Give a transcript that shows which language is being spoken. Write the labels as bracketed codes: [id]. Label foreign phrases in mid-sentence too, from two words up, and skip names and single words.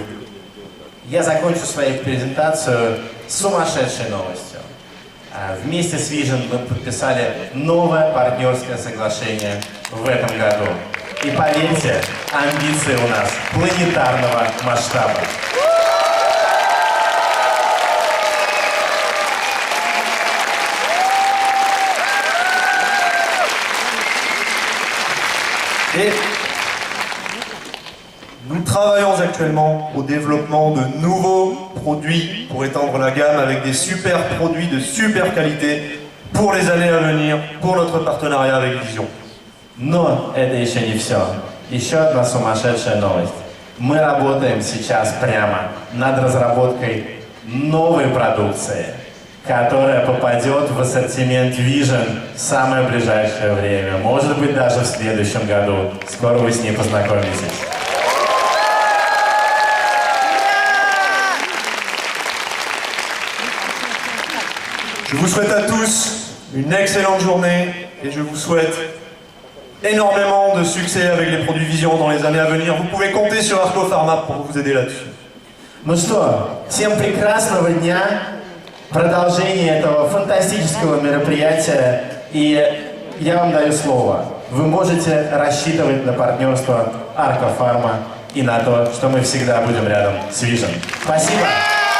[ru] Я закончу свою презентацию сумасшедшей новостью. Вместе с Vision мы подписали новое партнерское соглашение в этом году. И поверьте, амбиции у нас планетарного масштаба. [fr] Et nous travaillons actuellement au développement de nouveaux produits pour étendre la gamme avec des super produits de super qualité pour les années à venir, pour notre partenariat avec Vision. [ru] Но это еще не все. Еще одна сумасшедшая новость. Мы работаем сейчас прямо над разработкой новой продукции, которая попадет в ассортимент Vision в самое ближайшее время. Может быть, даже в следующем году. Скоро вы с ней познакомитесь. [fr] Je vous souhaite à tous une excellente journée et je vous souhaite énormément de succès avec les produits Vision dans les années à venir. Vous pouvez compter sur Arcopharma pour vous aider là-dessus. [ru] Ну что, всем прекрасного дня, продолжения этого фантастического мероприятия. И я вам даю слово. Вы можете рассчитывать на партнерство Arcopharma и на то, что мы всегда будем рядом с Vision. Спасибо!